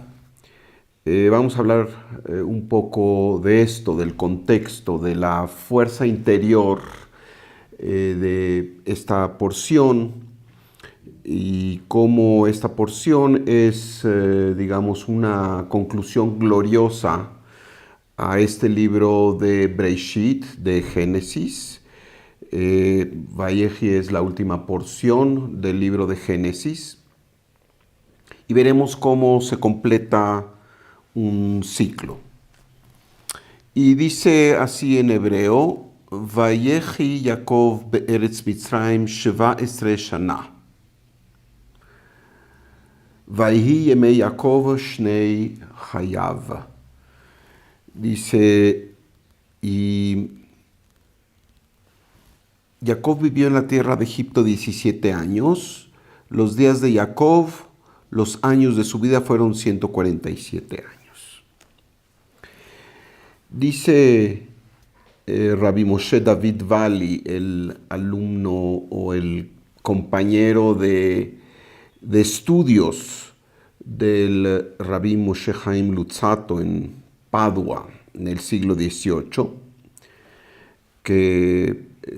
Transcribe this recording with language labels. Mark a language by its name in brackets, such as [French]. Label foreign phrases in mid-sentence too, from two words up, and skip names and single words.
[Spanish] Vamos a hablar un poco de esto, del contexto, de la fuerza interior de esta porción y cómo esta porción es, digamos, una conclusión gloriosa a este libro de Breshit, de Génesis. Vayehi es la última porción del libro de Génesis y veremos cómo se completa un ciclo. Y dice así en hebreo, [Hebrew] ויחי יעקב בארץ מצרים 17 שנה. ויהיו ימי יעקב שני חייו. [Spanish] Dice, y Jacob vivió en la tierra de Egipto 17 años. Los días de Jacob, los años de su vida fueron 147 años. Dice Rabbi Moshe David Vali, el alumno o el compañero de estudios del Rabbi Moshe Chaim Luzzatto en Padua en el siglo XVIII, que